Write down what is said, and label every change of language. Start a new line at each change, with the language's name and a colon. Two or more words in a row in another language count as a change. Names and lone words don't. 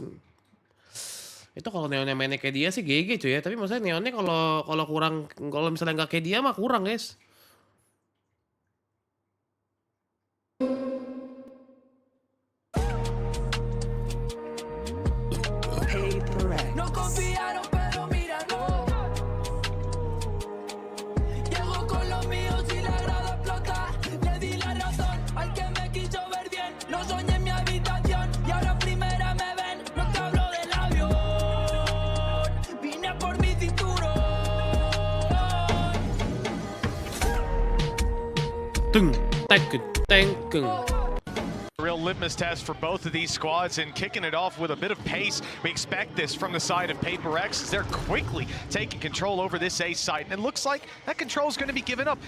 Indonesian: Itu kalau neonnya mainnya kayak dia sih GG cuy ya. Tapi maksudnya neonnya kalau kurang, kalau misalnya nggak kayak dia mah kurang guys. PaperreX.
Spanish: No confiaron, pero mira, no. Llego con los míos y la grada explota. Le di la razón al que me quiso ver bien. Lo soñé en mi habitación y ahora en primera me ven. No te hablo del avión. Vine por mi cinturón. Tung, teng.
English: Real litmus test for both of these squads, and kicking it off with a bit of pace. We expect this from the side of PaperX as they're quickly taking control over this A site, and it looks like that control is going to be given up.